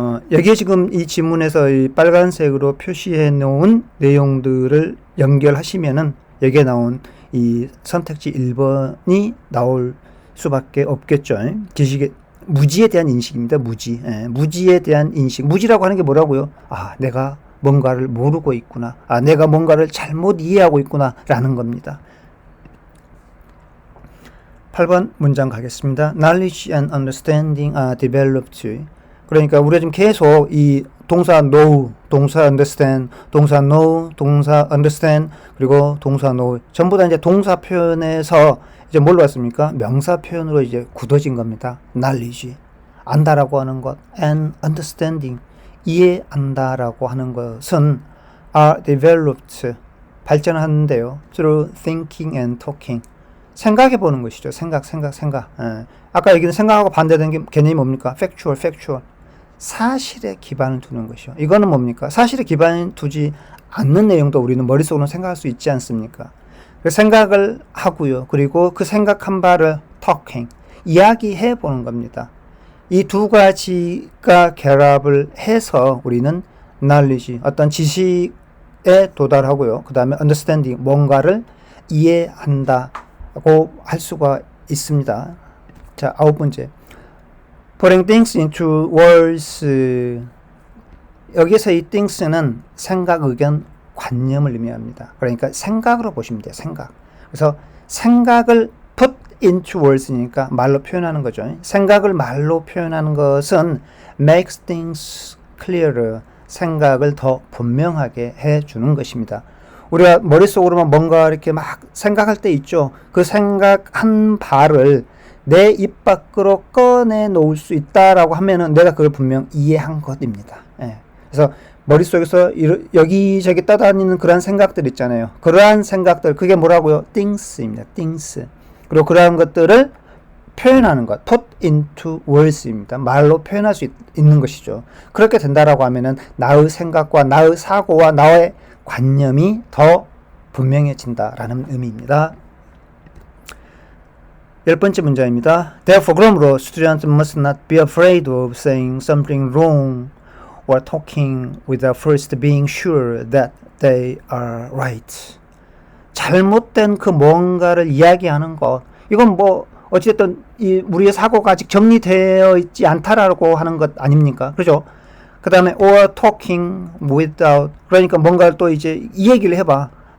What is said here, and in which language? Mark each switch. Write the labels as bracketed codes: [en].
[ko] 여기에 지금 이 지문에서 이 빨간색으로 표시해 놓은 내용들을 연결하시면은 여기에 나온 이 선택지 1번이 나올 수밖에 없겠죠. 지식의 무지에 대한 인식입니다. 무지. 예, 무지에 대한 인식. 무지라고 하는 게 뭐라고요? 아, 내가 뭔가를 모르고 있구나. 아, 내가 뭔가를 잘못 이해하고 있구나. 라는 겁니다. 8번 문장 가겠습니다. [en] Knowledge and understanding are developed. [ko] 그러니까 우리가 지금 계속 이 동사 know, 동사 understand, 동사 know, 동사 understand, 그리고 동사 know. 전부 다 이제 동사 표현에서 이제 뭘로 왔습니까? 명사 표현으로 이제 굳어진 겁니다. knowledge, 안다라고 하는 것, and understanding, 이해한다라고 하는 것은 [en] are developed, [ko] 발전하는데요. [en] through thinking and talking, [ko] 생각해 보는 것이죠. 생각. 예. 아까 얘기는 생각하고 반대되는 게 개념이 뭡니까? [en] factual. [ko] 사실에 기반을 두는 것이요. 이거는 뭡니까? 사실에 기반을 두지 않는 내용도 우리는 머릿속으로 생각할 수 있지 않습니까? 생각을 하고요. 그리고 그 생각한 바를 talking, 이야기해 보는 겁니다. 이 두 가지가 결합을 해서 우리는 knowledge, 어떤 지식에 도달하고요. 그 다음에 understanding, 뭔가를 이해한다고 할 수가 있습니다. 자, 9번째. [en] Putting things into words. [ko] 여기서 이 things는 생각, 의견, 관념을 의미합니다. 그러니까 생각으로 보시면 돼요. 생각. 그래서 생각을 [en] put into words [ko] 니까 말로 표현하는 거죠. 생각을 말로 표현하는 것은 [en] makes things clearer. [ko] 생각을 더 분명하게 해주는 것입니다. 우리가 머릿속으로만 뭔가 이렇게 막 생각할 때 있죠. 그 생각한 바를 내 입 밖으로 꺼내 놓을 수 있다라고 하면은 내가 그걸 분명 이해한 것입니다. 예. 그래서 머릿속에서 여기저기 떠다니는 그러한 생각들 있잖아요. 그러한 생각들, 그게 뭐라고요? things입니다. things. 그리고 그러한 것들을 표현하는 것, [en] put into words [ko] 입니다. 말로 표현할 수 있는 것이죠. 그렇게 된다라고 하면은 나의 생각과 나의 사고와 나의 관념이 더 분명해진다라는 의미입니다. 10번째 문장입니다. [en] Therefore, [ko] 그러므로 [en] students must not be afraid of saying something wrong or talking without first being sure that they are right. [ko] 잘못된 그 뭔가를 이야기하는 것. 이건 뭐 어찌됐든 우리의 사고가 아직 정리되어 있지 않다라고 하는 것 아닙니까? 그죠? 그 다음에 [en] or talking without, [ko] 그러니까 뭔가를 또 이제 이 얘기를 해봐.